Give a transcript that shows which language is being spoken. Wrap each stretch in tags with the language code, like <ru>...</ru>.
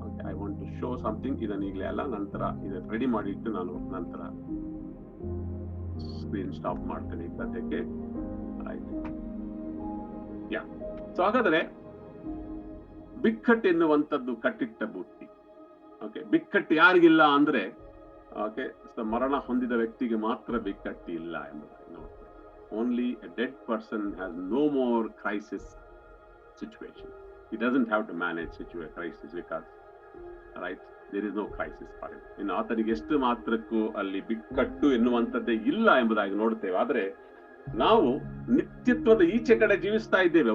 <en>I want to show something.</en> <kn>ಇದನ್ನ ಈಗಲೇ ಅಲ್ಲ, ನಂತರ ಇದನ್ನು ರೆಡಿ ಮಾಡಿ ಇಟ್ಟು ನಾನು ನಂತರ ಸ್ಕ್ರೀನ್ ಸ್ಟಾಪ್ ಮಾಡ್ತೇನೆ ಈ ಸದ್ಯಕ್ಕೆ. ಆಯ್ತು. ಸೊ ಹಾಗಾದ್ರೆ ಬಿಕ್ಕಟ್ಟು ಎನ್ನುವಂಥದ್ದು ಕಟ್ಟಿಟ್ಟ ಬುತ್ತಿ. ಬಿಕ್ಕಟ್ಟು ಯಾರಿಗಿಲ್ಲ ಅಂದ್ರೆ ಮರಣ ಹೊಂದಿದ ವ್ಯಕ್ತಿಗೆ ಮಾತ್ರ ಬಿಕ್ಕಟ್ಟು ಇಲ್ಲ ಎಂಬುದಾಗಿ ನೋಡ್ತೇವೆ.</kn> <en>Only a dead person has no more crisis situation. He doesn't have to manage crisis because, right, there is no crisis for him.</en> <kn>ಇನ್ನು ಆತನಿಗೆ ಎಷ್ಟು ಮಾತ್ರಕ್ಕೂ ಅಲ್ಲಿ ಬಿಕ್ಕಟ್ಟು ಎನ್ನುವಂಥದ್ದೇ ಇಲ್ಲ ಎಂಬುದಾಗಿ ನೋಡ್ತೇವೆ. ಆದ್ರೆ ನಾವು ನಿತ್ಯತ್ವದ ಈಚೆ ಕಡೆ ಜೀವಿಸ್ತಾ ಇದ್ದೇವೆ.</kn>